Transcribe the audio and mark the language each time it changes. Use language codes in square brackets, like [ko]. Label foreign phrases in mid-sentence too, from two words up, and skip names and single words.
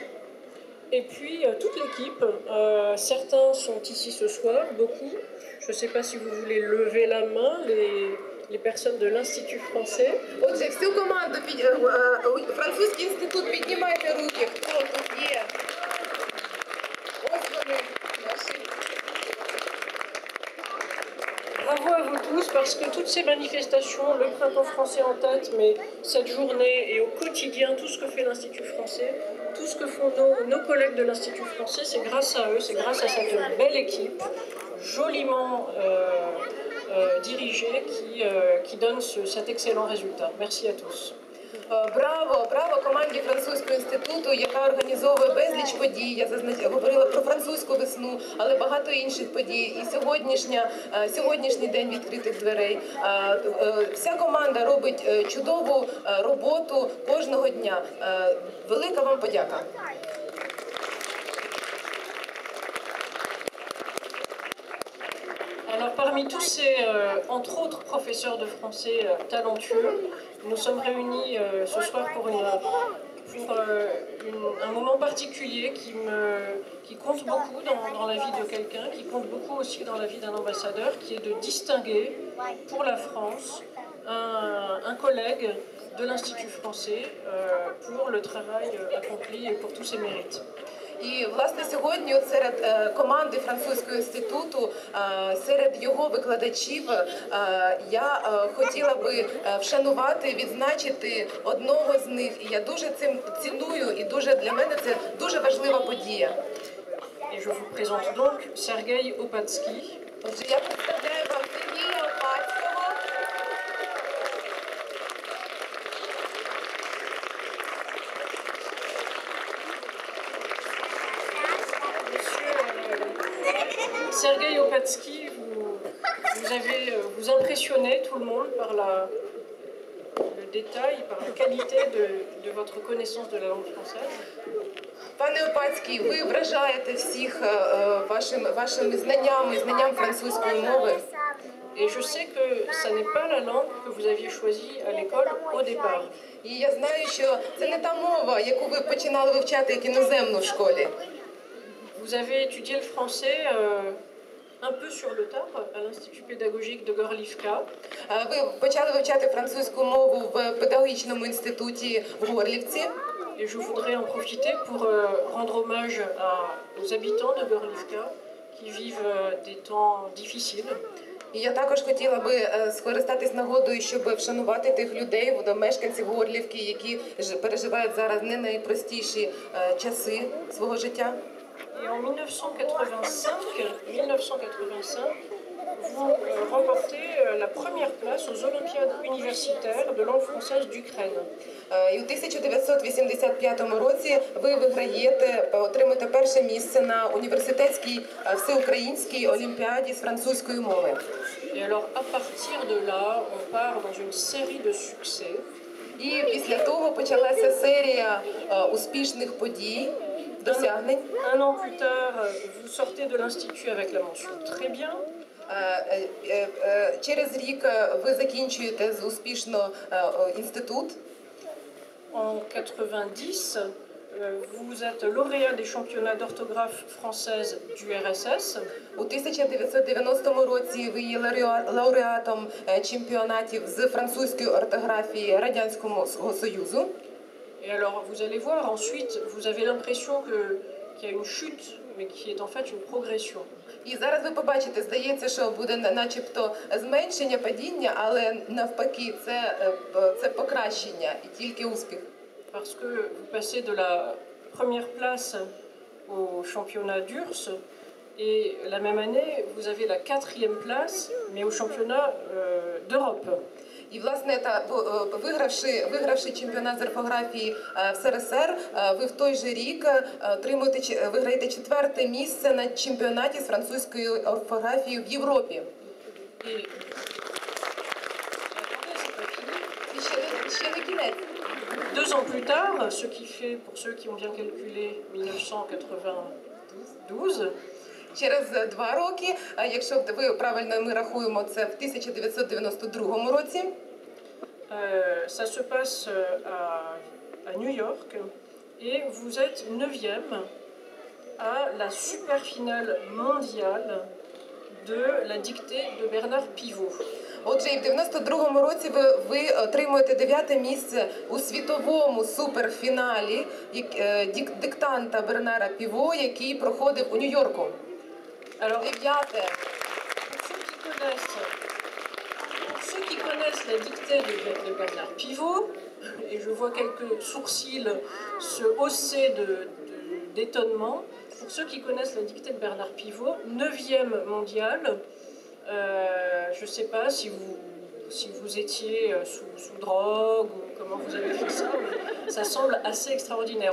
[fr] Et puis toute l'équipe, certains sont ici ce soir, beaucoup. Je ne sais pas si vous voulez lever la main, les personnes de l'Institut français. [uk] Отже, всю команду Французький інститут, піднімайте руки, хто тут є. Ось вони наші. [fr] Bravo à vous tous, parce que toutes ces manifestations, le printemps français en tête, mais cette journée et au quotidien, tout ce que fait l'Institut français, tout ce que font nos collègues de l'Institut français, c'est grâce à eux, c'est grâce à cette belle équipe, joliment dirigée, qui donne cet excellent résultat. Merci à tous. [uk] Браво команді Французького інституту, яка організовує безліч подій. Я говорила про французьку весну, але багато інших подій. І сьогоднішній день відкритих дверей. Вся команда робить чудову роботу кожного дня. Велика вам подяка. [fr] Alors parmi tous ces, entre autres, professeurs de français talentueux, nous sommes réunis ce soir pour un moment particulier qui compte beaucoup dans la vie de quelqu'un, qui compte beaucoup aussi dans la vie d'un ambassadeur, qui est de distinguer pour la France un collègue de l'Institut français pour le travail accompli et pour tous ses mérites. [uk] І, власне, сьогодні серед команди Французького інституту, серед його викладачів, я хотіла би вшанувати, відзначити одного з них. І я дуже цим ціную, і для мене це дуже важлива подія. [fr] Et je vous présente donc Sergei Opatsky. [uk] Отже, я представляю вам Сергія Опацького. [fr] Sergei Opatsky, vous impressionnez tout le monde par le détail, par la qualité de votre connaissance de la langue française. [uk] Пане Опацький, ви вражаєте всіх вашими знанням французької мови. [fr] Et je sais que ça n'est pas la langue que vous aviez choisie à l'école au départ. [uk] І я знаю, що це не та мова, яку ви починали вивчати як іноземну в школі. [fr] Vous avez étudié le français un peu sur le tard à l'Institut pédagogique de Gorlivka. [uk] Ви почали вивчати французьку мову в педагогічному інституті в Горлівці. [fr] Et je voudrais en profiter pour rendre hommage aux habitants de Gorlivka qui vivent des temps difficiles. [uk] І я також хотіла би скористатись нагодою, щоб вшанувати тих людей, мешканців Горлівки, які переживають зараз не найпростіші часи свого життя. [fr] Et en 1985, vous remportez la première place aux Olympiades universitaires de langue française d'Ukraine. [uk] І у 1985 році ви отримуєте перше місце на університетській всеукраїнській олімпіаді з французької мови. [fr] Et alors, à partir de là, on part dans une série de succès. [uk] І після того почалася серія успішних подій, досягнень. [fr] Un an plus tard, vous sortez de l'Institut avec la mention très bien. [uk] Через рік ви закінчуєте успішно інститут. [fr] En 90, vous êtes lauréat des championnats d'orthographe française du RSS. [uk] У 1990 році ви є лауреатом чемпіонатів з французької ортографії Радянського Союзу. [fr] Et alors, vous allez voir, ensuite, vous avez l'impression qu'il y a une chute, mais qui est en fait une progression. [uk] І зараз ви побачите, здається, що буде начебто зменшення, падіння, але навпаки, це покращення і тільки успіх. [fr] Parce que vous passez de la première place au championnat d'URSS, et la même année, vous avez la 4e place, mais au championnat d'Europe. [uk] І, власне, вигравши чемпіонат з орфографії в СРСР, ви в той же рік виграєте 4-те місце на чемпіонаті з французької орфографії в Європі. І ще не кінець. [fr] 2 ans plus tard, ce qui fait, pour ceux qui ont bien calculé, 1992, [uk] Через 2 роки, якщо ви правильно ми рахуємо, це в 1992 році. [fr] Ça se passe à New York et vous êtes 9e à la super finale mondiale de la dictée de Bernard Pivot. [uk] Отже, і в 92-му році ви отримуєте 9-те місце у світовому суперфіналі диктанта Бернара Піво, який проходив у Нью-Йорку. [fr] Alors, [uk] 9-те. [fr] Pour ceux qui connaissent la dictée de Bernard Pivot, et je vois quelques sourcils se hausser d'étonnement, pour ceux qui connaissent la dictée de Bernard Pivot, 9e mondiale, je ne sais pas si vous étiez sous drogue ou comment vous avez fait ça, mais ça semble assez extraordinaire.